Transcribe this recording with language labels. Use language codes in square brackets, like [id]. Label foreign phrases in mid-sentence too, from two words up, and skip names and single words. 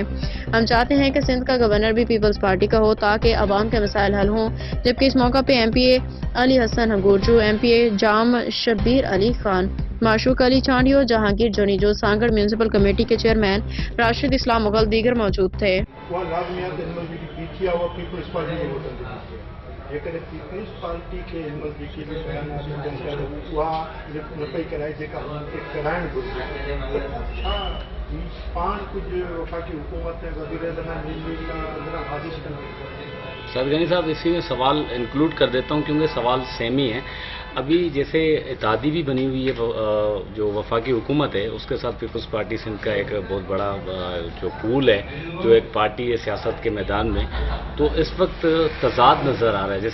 [ur] ہم چاہتے ہیں کہ سندھ کا گورنر بھی پیپلز پارٹی کا ہو تاکہ عوام کے مسائل حل ہوں، جبکہ اس موقع پہ MPA علی حسن ہنگورجو، MPA جام شبیر علی خان، معشوق علی چانڈیو، جہانگیر جونیجو، سانگڑ میونسپل کمیٹی کے چیئرمین راشد اسلام مغل دیگر موجود تھے۔ [sd] जेकॾहिं पीपल्स पार्टी खे हिन महिल जेके बि बयानात ॾियनि था उहा न पई कराए जेका हुनखे कराइणु घुरिजे, छा ही पाण कुझु वफ़ाक़ी हुकूमत ऐं वज़ीर ज़रा वाजिश कंदी? [ur] سر غنی صاحب، اسی میں سوال انکلوڈ کر دیتا ہوں کیونکہ سوال سیم ہی ہے. ابھی جیسے اتحادی بھی بنی ہوئی ہے، جو وفاقی حکومت ہے اس کے ساتھ پیپلز پارٹی سندھ کا ایک بہت بڑا جو پول ہے، جو ایک پارٹی ہے سیاست کے میدان میں، تو اس وقت تضاد نظر آ رہا ہے.